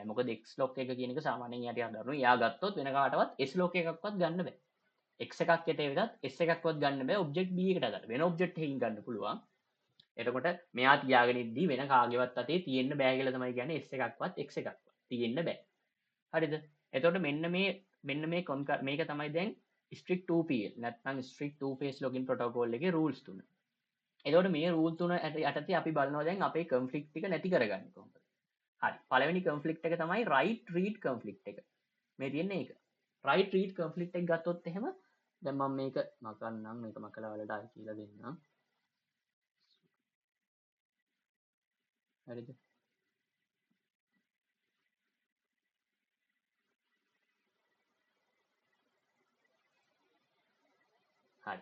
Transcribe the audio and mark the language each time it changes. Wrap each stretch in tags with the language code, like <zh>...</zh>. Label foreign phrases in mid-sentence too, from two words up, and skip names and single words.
<si>මොකද X lock එක කියන එක සාමාන්‍යයෙන් යට හදනවා. එයා ගත්තොත් වෙන කාටවත් S lock එකක්වත් ගන්න බෑ. X එකක් යට වෙදත් S එකක්වත් ගන්න බෑ object B එකට අදාළ. වෙන object එකකින් ගන්න පුළුවන්. එතකොට මෙයා තියාගෙන ඉද්දි වෙන කාගේවත් අතේ තියෙන්න බෑ කියලා තමයි කියන්නේ S එකක්වත් X එකක්වත් තියෙන්න බෑ. හරිද? එතකොට මෙන්න මේ මේක තමයි දැන්</si> <en>strict 2PL</en> <si>නැත්නම්</si> <en>strict two phase login protocol</en> <si>එකේ rules තුන. එතකොට මේ rule තුන යටතේ අපි බලනවා දැන් අපේ conflict ටික නැති කරගන්නේ කොහොමද? හරි. පළවෙනි conflict එක තමයි</si> <en>write read conflict</en> <si>එක. මේ තියෙන්නේ ඒක.</si> <en>write read conflict</en> <si>එක ගත්තොත් එහෙම දැන් මම මේක මකන්නම් මේක මකලා වලට ආයෙ කියලා දෙන්නම්. හරිද? හරි.</si>